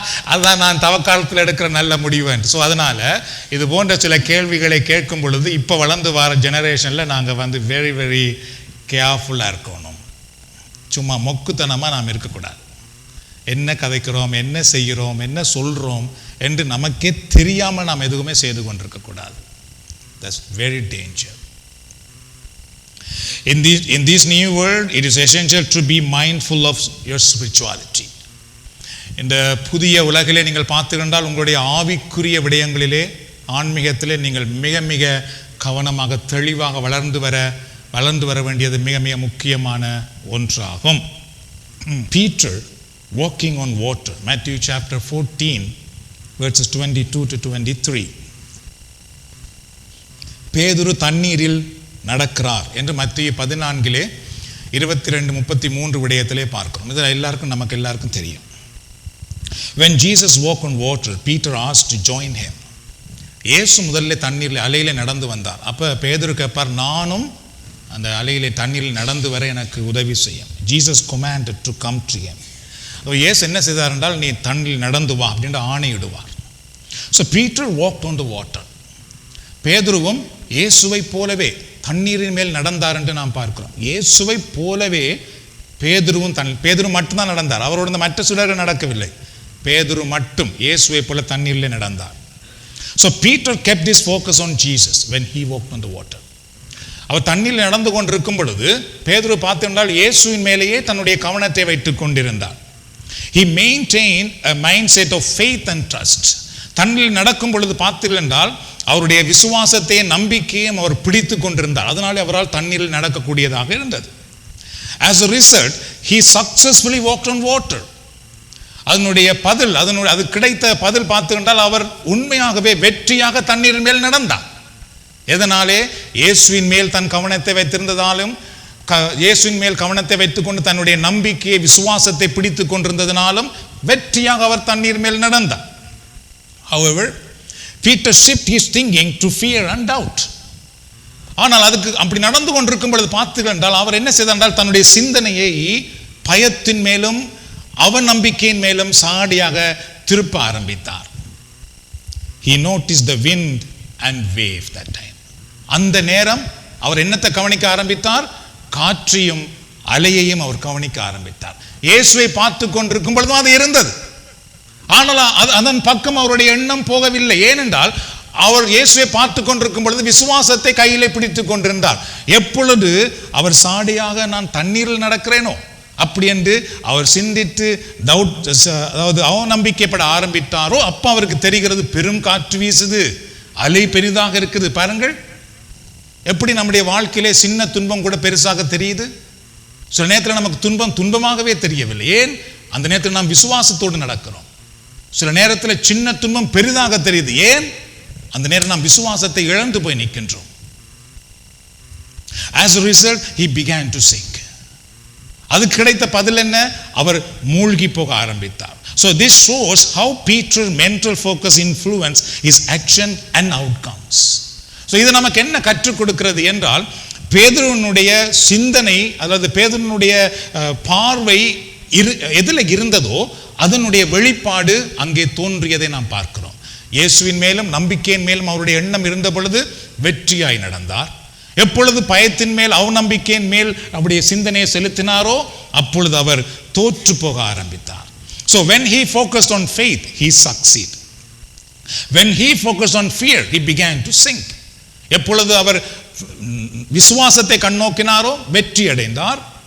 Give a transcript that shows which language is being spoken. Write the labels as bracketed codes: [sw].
[ta] அதுதான் நான் தவக்காலத்தில் எடுக்கிற நல்ல முடிவு. ஸோ அதனால் இது போன்ற சில கேள்விகளை கேட்கும் பொழுது இப்போ வளர்ந்து வர ஜெனரேஷனில் நாங்கள் [en] very very [ta] கேர்ஃபுல்லாக இருக்கணும். சும்மா மொக்குத்தனமாக நாம் இருக்கக்கூடாது. என்ன கதைக்கிறோம், என்ன செய்கிறோம், என்ன சொல்கிறோம் என்று நமக்கே தெரியாமல் நாம் எதுவுமே செய்து கொண்டிருக்கக்கூடாது. [en] That's very danger. In this new world, it is essential to be mindful of your spirituality. [ta] இந்த புதிய உலகிலே நீங்கள் பார்த்துக்கொண்டால் உங்களுடைய ஆவிக்குரிய விடயங்களிலே, ஆன்மீகத்திலே நீங்கள் மிக மிக கவனமாக தெளிவாக வளர்ந்து வர வேண்டியது மிக மிக முக்கியமான ஒன்றாகும். [en] Peter walking on water, Matthew chapter 14 verses 22 to 23. [ta] பேதுரு தண்ணீரில் நடக்கிறார் என்று மத்தேயு 14 22-33 விடயத்திலே பார்க்கிறோம். இது நமக்கு எல்லாருக்கும் தெரியும். [en] When Jesus walked on water, Peter asked to join him. [ta] இயேசு முதல்ல தண்ணீரில் அலையில நடந்து வந்தார். அப்போ பேதுரு கேட்பார், நானும் அந்த அலையிலே தண்ணீரில் நடந்து வர எனக்கு உதவி செய்யும். [en] Jesus commanded to come to him. [ta] இயேசு என்ன செய்தார் என்றால், நீ தண்ணீரில் நடந்து வா அப்படின்ற ஆணையிடுவார். [en] So Peter walked on the water. [ta] பேதுருவும் இயேசுவை போலவே தண்ணீரின் மேல் நடந்தார் என்று நாம் பார்க்கிறோம். இயேசுவை போலவே பேதுருவும் பேதுரு மட்டும்தான் நடந்தார். அவரோட இந்த மற்ற சிலர்கள் நடக்கவில்லை. பேதுரு மட்டும் இயேசுவை போல தண்ணீரில் நடந்தார். [en] So Peter kept his focus on Jesus when he walked on the water. [ta] அவர் தண்ணீரில் நடந்து கொண்டிருக்கும் பொழுது பேதுரு பார்த்திருந்தால் இயேசுவின் மேலேயே தன்னுடைய கவனத்தை வைத்துக் கொண்டிருந்தார். [en] He maintained a mindset of faith and trust. [ta] தண்ணீரில் நடக்கும் பொழுது பார்த்தீர்கள் என்றால் அவருடைய விசுவாசத்தையும் நம்பிக்கையும் அவர் பிடித்து கொண்டிருந்தார். அதனாலே அவரால் தண்ணீரில் நடக்கக்கூடியதாக இருந்தது. [en] As a result, he successfully walked on water. [ta] அது கிடைத்த பதில் பார்த்துக்கிட்டால் அவர் உண்மையாகவே வெற்றியாக தண்ணீரின் மேல் நடந்தார். எதனாலே? இயேசுவின் மேல் தன் கவனத்தை வைத்திருந்ததாலும், இயேசுவின் மேல் கவனத்தை வைத்துக்கொண்டு தன்னுடைய நம்பிக்கையை விசுவாசத்தை பிடித்து கொண்டிருந்ததினாலும் வெற்றியாக அவர் தண்ணீர் மேல் நடந்தார். [en] However, Peter shifted his thinking to fear and doubt. [ta] ஆனால் அதுக்கு அப்படி நடந்து கொண்டிருக்கும் பொழுது பார்த்தீர்கள் என்றால் அவர் என்ன செய்தார் என்றால் தன்னுடைய சிந்தனையை பயத்தின் மேலும் அவநம்பிக்கையின் மேலும் சாடியாக திருப்ப ஆரம்பித்தார். [en] He noticed the wind and wave that time. [ta] அந்த நேரம் அவர் என்னத்தை கவனிக்க ஆரம்பித்தார்? காற்றையும் அலையையும் அவர் கவனிக்க ஆரம்பித்தார். இயேசுவை பார்த்து கொண்டிருக்கும் பொழுதும் அது இருந்தது. ஆனால் அதன் பக்கம் அவருடைய எண்ணம் போகவில்லை. ஏனென்றால் அவர் இயேசுவை பார்த்து கொண்டிருக்கும் பொழுது விசுவாசத்தை கையிலே பிடித்துக் கொண்டிருந்தார். எப்பொழுது அவர் சாடியாக நான் தண்ணீரில் நடக்கிறேனோ அப்படி என்று அவர் சிந்தித்து அதாவது அவநம்பிக்கைப்பட ஆரம்பித்தாரோ அப்ப அவருக்கு தெரிகிறது பெரும் காற்று வீசுது, அலை பெரிதாக இருக்குது. பாருங்கள் எப்படி நம்முடைய வாழ்க்கையிலே சின்ன துன்பம் கூட பெருசாக தெரியுது. சில நேரத்தில் நமக்கு துன்பம் துன்பமாகவே தெரியவில்லை. ஏன்? அந்த நேரத்தில் நாம் விசுவாசத்தோடு நடக்கிறோம். சில நேரத்தில் சின்ன துன்பம் பெரிதாக தெரியுது. ஏன்? அந்த நேரம் நாம் விசுவாசத்தை இழந்து போய் நிற்கின்றோம். [en] As a result, he began to sink. [ta] அது கிடைத்த பதில் என்ன? அவர் மூழ்கி போக ஆரம்பித்தார். [en] So this shows how Peter's mental focus influenced his action and outcomes. So [ta] இது நமக்கு என்ன கற்றுக் கொடுக்கிறது என்றால், பேதுருவினுடைய சிந்தனை அல்லது பேதுருவினுடைய பார்வை எதில் இருந்ததோ அதனுடைய வெளிப்பாடு அங்கே தோன்றியதை நாம் பார்க்கிறோம். இயேசுவின் மேலும் நம்பிக்கையின் மேலும் அவருடைய எண்ணம் இருந்த பொழுது வெற்றியாய் நடந்தார். எப்பொழுது பயத்தின் மேல் அவநம்பிக்கையின் மேல் அவருடைய சிந்தனையை செலுத்தினாரோ அப்பொழுது அவர் தோற்று போக ஆரம்பித்தார். [en] So when he focused on faith, he succeeded. When he focused on fear, he began to sink. [ta] எப்பொழுது அவர் விசுவாசத்தை கண்ணோக்கினாரோ வெற்றி அடைந்தார்.